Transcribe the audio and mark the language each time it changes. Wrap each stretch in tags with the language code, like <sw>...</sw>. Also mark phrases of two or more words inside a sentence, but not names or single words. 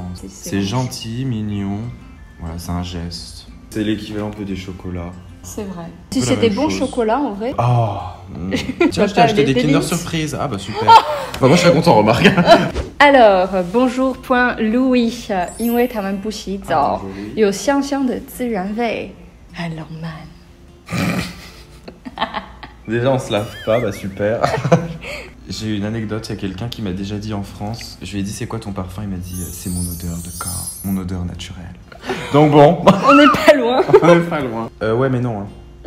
<fr>C'est gentil, mignon. Voilà, c'est un geste. C'est l'équivalent un peu des chocolats. C'est vrai. Si c'est des bons chocolats, en vrai. Tiens, je t'ai acheté des Kinder Surprise. Ah bah super. Moi, je serais content, remarque. Alors, bonjour.louis，</fr> <zh>因为他们不洗澡，有香香的自然味，很浪漫。</zh> <fr>Déjà, on se lave pas, bah super. J'ai eu une anecdote, il y a quelqu'un qui m'a déjà dit en France, je lui ai dit c'est quoi ton parfum, il m'a dit c'est mon odeur de corps, mon odeur naturelle. Donc bon. On n'est pas loin. On n'est pas loin. Ouais mais non. Hein.</fr>